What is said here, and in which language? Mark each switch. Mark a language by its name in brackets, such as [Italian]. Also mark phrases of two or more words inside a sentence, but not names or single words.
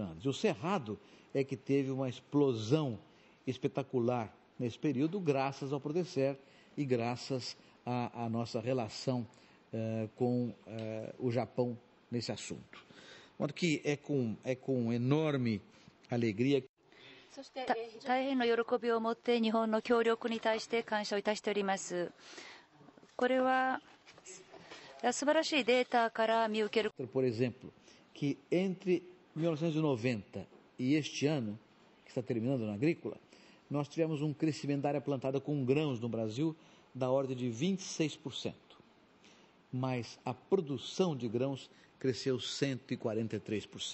[Portuguese] E o Cerrado é que teve uma explosão espetacular nesse período, graças ao Prodecer e graças à nossa relação com o Japão nesse assunto. De modo que é com enorme alegria. [Japanese] 大変の喜びを持って日本の協力に対して感謝をいたしております。これは素晴らしいデータから見受ける。 [Portuguese] Por exemplo, que entre 1990 e este ano, que está terminando na agrícola, nós tivemos um crescimento da área plantada com grãos no Brasil da ordem de 26%. Mas a produção de grãos cresceu 143%.